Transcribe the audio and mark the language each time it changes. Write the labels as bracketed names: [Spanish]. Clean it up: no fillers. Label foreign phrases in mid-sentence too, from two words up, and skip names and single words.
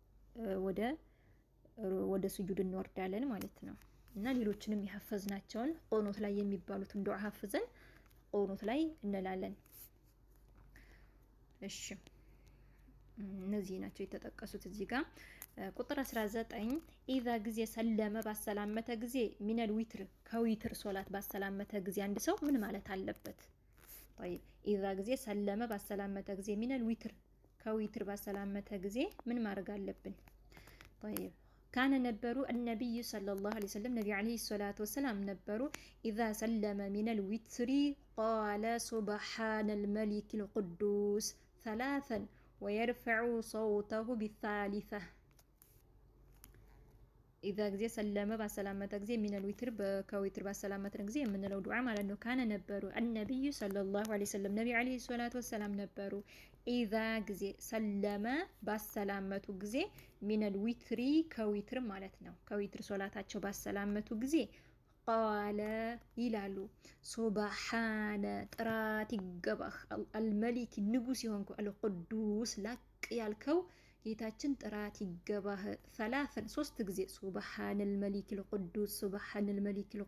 [Amharic] ወደ ስጁድ እንወርዳለን ማለት ነው። እና ሌሎችንም የሐፈዝናቸውን ቁኑት ላይ የሚባሉትን ዱዓ ሐፍዘን ቁኑት ላይ እንላለን። እሺ እነዚህ ናቸው የተጠቀሱት እዚህ ጋር። ቁጥር 19 ኢዛ ጊዜ ሰለመ ባሰላመተ ጊዜ [Arabic] من الوتر [Amharic] ከዊትር ሶላት ባሰላመተ ጊዜ አንድ ሰው ምን ማለት አለበት? طيب ኢዛ ጊዜ ሰለመ ባሰላመተ ጊዜ [Arabic] من الوتر [Amharic] ከዊትር ባሰላመተ ጊዜ ምን ማድረግ አለብን? [Arabic] طيب ካነ ነበሩ النبي صلى الله عليه وسلم ነብዩ عليه الصلاه والسلام ነበሩ إذا سلم من الوتر قال سبحان الملك القدوس ثلاثا ويرفع صوته بالثالثة [Amharic] إذا ጊዜ ሰለመ ባሰላመተ ጊዜ [Arabic] من الوتر [Amharic] ከዊትር ባሰላመተ ጊዜ የምንለው ዱዓ ማለት ነው። ካነ ነበሩ [Arabic] النبي صلى الله عليه وسلم [Amharic] ነብዩ [Arabic] عليه الصلاة والسلام [Amharic] ነበሩ ኢዛ ጊዜ ሰለመ ባሰላመቱ ጊዜ [Arabic] من الوتر [Amharic] ከዊትር ማለት ነው። ከዊትር ሶላታቸው ባሰላመቱ ጊዜ ቃለ ይላሉ ሱብሓነ ጥራት ይገባህ አልመሊክ ንጉስ የሆንኩ አልቅዱስ ላቅ ያልከው ጌታችን ጥራት ይገባህ ሰላሰን ሶስት ጊዜ [Arabic] سبحان الملك القدوس سبحان الملك